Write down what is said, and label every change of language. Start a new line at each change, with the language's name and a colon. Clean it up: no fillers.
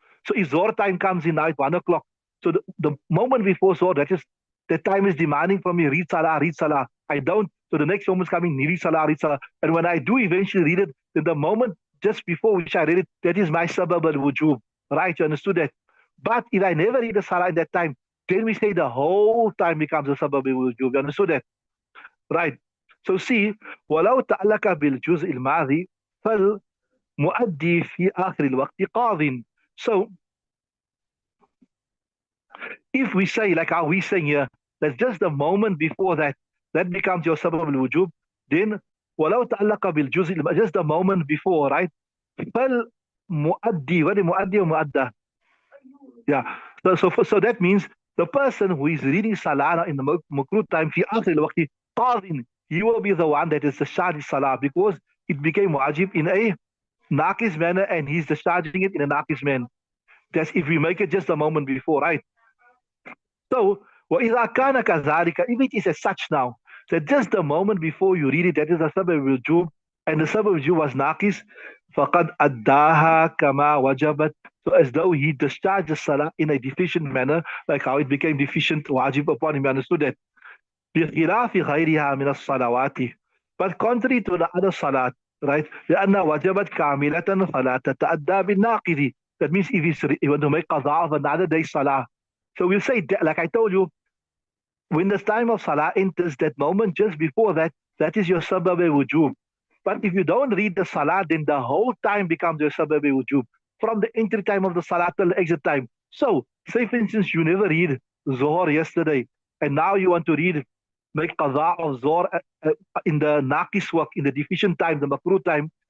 English: So if Zohar time comes in now at 1 o'clock, so the moment before Zohar, the time is demanding from me, read salah, read salah. I don't. So the next moment is coming, read salah, read salah. And when I do eventually read it, then the moment just before which I read it, that is my sabab al-wujub. Right, you understood that? But if I never read the salah at that time, then we say the whole time becomes a sabab al-wujub. You understood that? Right. So see,
Arabic: ولو تعلق بالجزء الماضي فالمؤدي في آخر الوقت قاضٍ.
English: So if we say, like how we saying here, that just the moment before that, that becomes your sabab al-wujub, then
Arabic: ولو تعلق بالجزء
English: just the moment before, right?
Arabic: فالمؤدي,
English: what is مؤدي or مؤدى? Yeah. So that means the person who is reading Salah in the Makrooh time,
Arabic: في آخر الوقت قاضٍ,
English: he will be the one that is discharging Salah because it became wajib in a naqis manner and he's discharging it in a naqis manner. That's if we make it just a moment before, right? So,
Arabic: وَإِذَا كَانَ كَذَلِكَ,
English: if it is as such now, that just the moment before you read it, that is a sabab al-wujub, and the sabab al-wujub was naqis,
Arabic: فَقَدْ أَدَّاهَا كَمَا وَجَبَتْ.
English: So as though he discharged the salah in a deficient manner, like how it became deficient, wajib upon him, understood that?
Arabic: بِخِلَافِ غَيْرِهَا مِنَ الصَّلَوَاتِ.
English: But contrary to the other salat, right?
Arabic: لأن وجبت كاملة فلا تتأدى بالناقض.
English: That means if you want to make qada of another day's salah. So we'll say, like I told you, when the time of salah enters, that moment just before that, that is your sabab al-wujub. But if you don't read the salah, then the whole time becomes your sabab al-wujub. From the entry time of the salah till the exit time. So, say for instance, you never read Zohar yesterday, and now you want to read, make qada of Zohar in the naqis waqt, in the deficient time, the Makrooh time.